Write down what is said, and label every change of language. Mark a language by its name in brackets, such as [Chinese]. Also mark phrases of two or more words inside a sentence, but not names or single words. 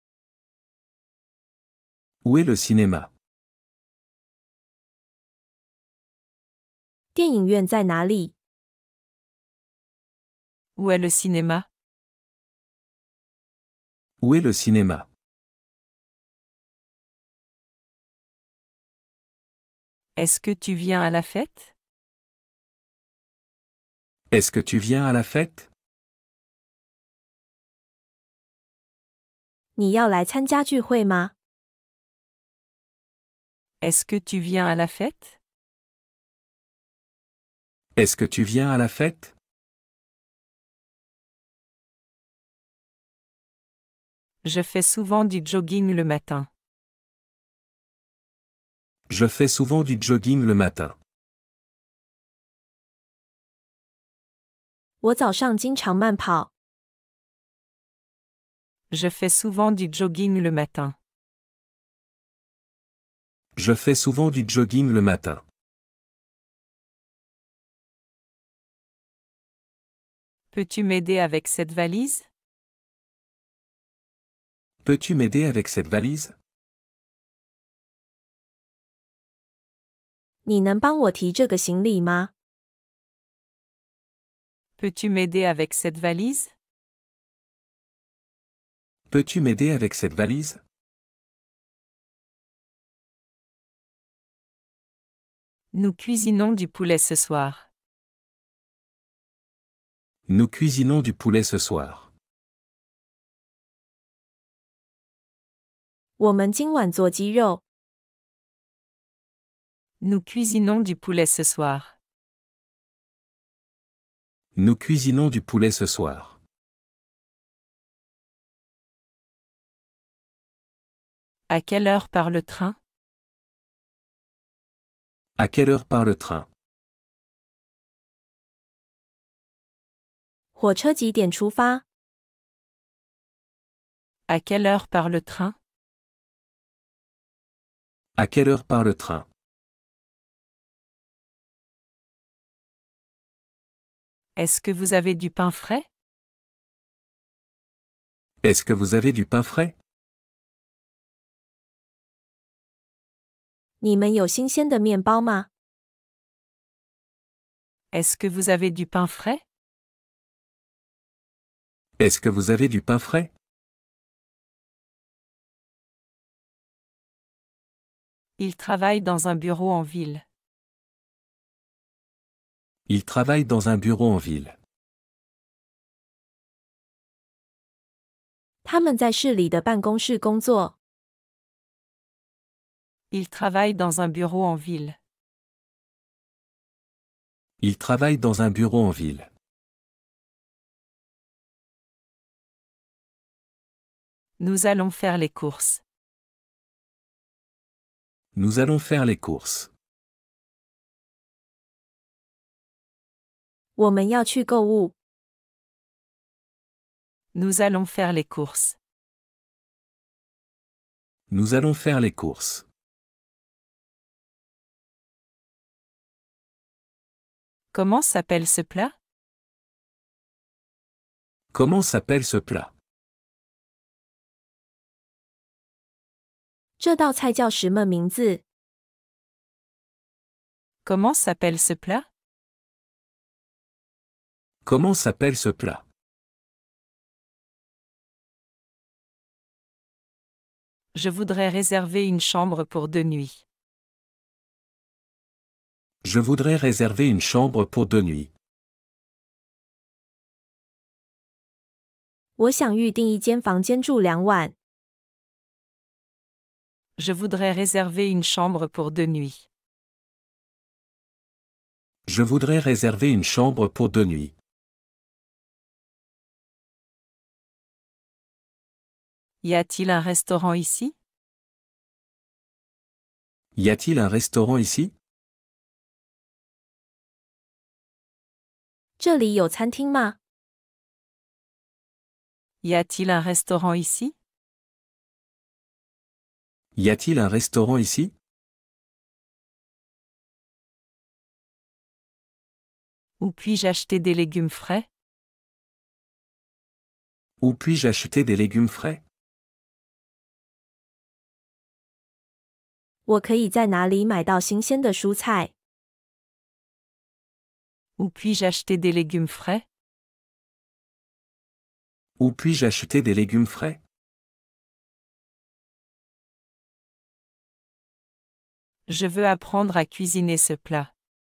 [French] Où est le cinéma? [Chinese] 电影院在哪里？ [French] Où est le cinéma? Où est le cinéma? Est-ce que tu viens à la fête? Est-ce que tu viens à la fête? [Chinese] 你要来参加聚会吗？ [French] Est-ce que tu viens à la fête? Est-ce que tu viens à la fête? Je fais souvent du jogging le matin. Je fais souvent du jogging le matin. [Chinese] 我早上经常慢跑。 [French] Je fais souvent du jogging le matin. Je fais souvent du jogging le matin. Peux-tu m'aider avec cette valise? Peux-tu m'aider avec cette valise? [Chinese] 你能帮我提这个行李吗？ [French] Peux-tu m'aider avec cette valise? Peux-tu m'aider avec cette valise? Nous cuisinons du poulet ce soir. Nous cuisinons du poulet ce soir. [Chinese] 我们今晚做鸡肉。 [French] Nous cuisinons du poulet ce soir. Nous cuisinons du poulet ce soir. À quelle heure part le train? À quelle heure part le train? [Chinese] 火车几点出发？ [French] À quelle heure part le train? À quelle heure part le train? Est-ce que vous avez du pain frais? Est-ce que vous avez du pain frais? [Chinese] 你们有新鲜的面包吗？ [French] Est-ce que vous avez du pain frais? Est-ce que vous avez du pain frais? Il travaille dans un bureau en ville. Il travaille dans un bureau en ville. [Chinese] 他们在市里的办公室工作。 [French] Il travaille dans un bureau en ville. Il travaille dans un bureau en ville. Nous allons faire les courses. Nous allons faire les courses. [Chinese] 我们要去购物。 [French] Nous allons faire les courses. Nous allons faire les courses. Comment s'appelle ce plat? Comment s'appelle ce plat? [Chinese] 这道菜叫什么名字？ [French] Comment s'appelle ce plat? Comment s'appelle ce plat? Je voudrais réserver une chambre pour 2 nuits. Je voudrais réserver une chambre pour 2 nuits. [Chinese] 我想预订一间房间住2晚。 [French] Je voudrais réserver une chambre pour 2 nuits. Je voudrais réserver une chambre pour 2 nuits. Y a-t-il un restaurant ici? Y a-t-il un restaurant ici? [Chinese] 这里有餐厅吗？ [French] Y a-t-il un restaurant ici? Y a-t-il un restaurant ici? Où puis-je acheter des légumes frais? Où puis-je acheter des légumes frais? [Chinese] 我可以在哪里买到新鲜的蔬菜？ [French] Où puis-je acheter des légumes frais? Où puis-je acheter des légumes frais? Je veux apprendre à cuisiner ce plat.